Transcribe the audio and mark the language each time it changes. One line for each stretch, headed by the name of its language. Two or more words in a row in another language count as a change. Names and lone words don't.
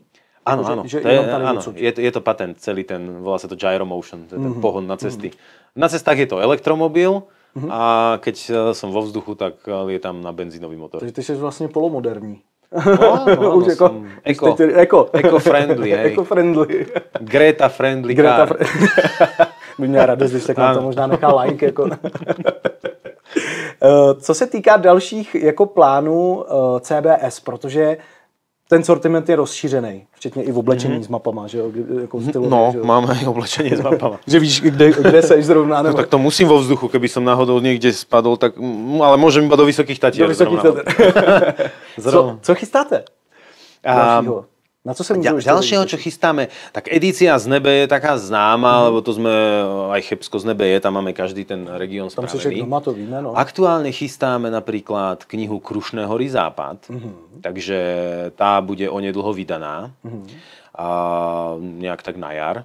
Slovak: Áno, je to patent, celý ten, volá sa to Gyromotion, to je ten pohon na cesty. Na cestách je to elektromobil a keď som vo vzduchu, tak lietam na benzínový motor.
Czech: Takže ty jsi vlastně polomoderní.
Slovak: Áno, eco-friendly, hej. Eco-friendly.
English: Greta-friendly car.
Czech: By měla radost, když tak na to možná nechá like. Jako. Co se týká dalších jako plánů CBS, protože ten sortiment je rozšířený, včetně i v oblečení s mapama, že jo? Jako stylově, no, že jo?
Slovak: máme i oblečenie s mapama.
Czech: Že víš, kde seš zrovna, nebo...
Slovak: No, tak to musím vo vzduchu, keby som náhodou niekde spadol, tak, ale môžem iba do Vysokých Tatier. Do Vysokých Tatier.
Czech: Co chystáte? Dalšího? Na co se můžu
Slovak: ďalšieho, čo chystáme, tak edícia z nebe je taká známa, lebo to sme, aj Chebsko z nebe je, tam máme každý ten región spravený.
Czech: Tam si však doma to víme, no.
Slovak: Aktuálne chystáme napríklad knihu Krušné hory západ, takže tá bude onedlho vydaná, nejak tak na jar.